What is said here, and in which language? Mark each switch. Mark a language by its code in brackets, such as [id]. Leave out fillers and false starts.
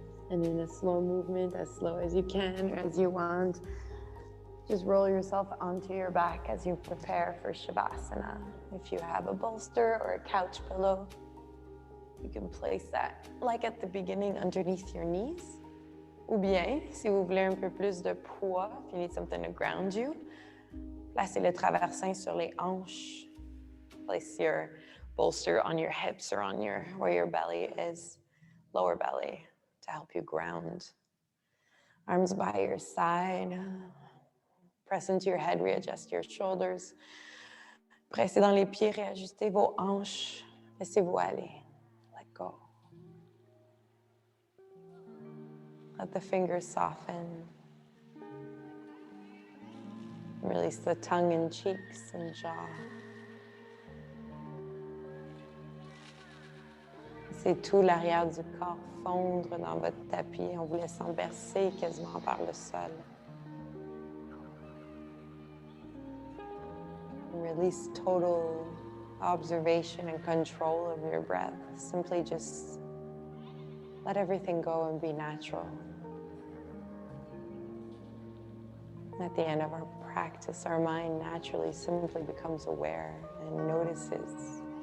[en] And in a slow movement, as slow as you can or as you want, just roll yourself onto your back as you prepare for Shavasana. If you have a bolster or a couch pillow, you can place that, like at the beginning, underneath your knees. [fr] Ou bien, si vous voulez un peu plus de poids, [en] if you need something to ground you, [fr] placez le traversin sur les hanches. [en] Place your bolster on your hips or on where your belly is, lower belly, to help you ground. Arms by your side. Press into your head, readjust your shoulders. [fr] Pressez dans les pieds, réajustez vos hanches. Laissez-vous aller. [en] Let go. Let the fingers soften. Release the tongue and cheeks and jaw. [fr] C'est tout l'arrière du corps fondre dans votre tapis en vous laissant bercer quasiment par le sol. [en] Release total observation and control of your breath. Simply just let everything go and be natural. At the end of our practice, our mind naturally simply becomes aware and notices.